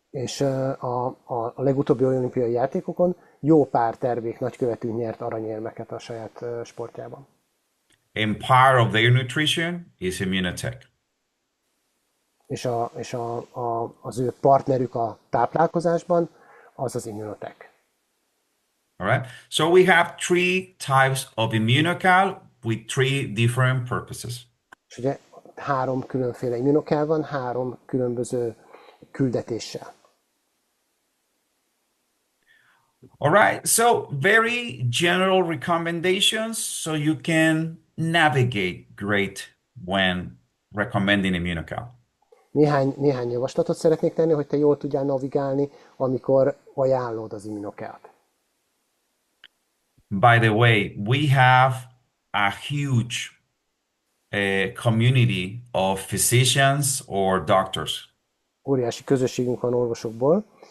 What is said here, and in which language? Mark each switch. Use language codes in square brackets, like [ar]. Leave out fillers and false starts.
[hu] És a legutóbbi olimpiai játékokon jó pár tervék nagykövetünk nyert aranyérmeket a saját sportjában. [en] And part of their nutrition is immunotech. [hu] És az ő partnerük a táplálkozásban az az immunotech. [en] All right. So we have three types of immunocal with three different purposes. [hu] És ugye 3 különféle immunokál van, 3 különböző küldetéssel. [en] All right. So very general recommendations so you can navigate great when recommending immunocal. [hu] Néhány javaslatot szeretnék tenni, hogy te jól tudjál navigálni, amikor ajánlod az immunokelt. [en] By the way, we have a huge community of physicians or doctors. [hu] Óriási közösségünk van orvosokból,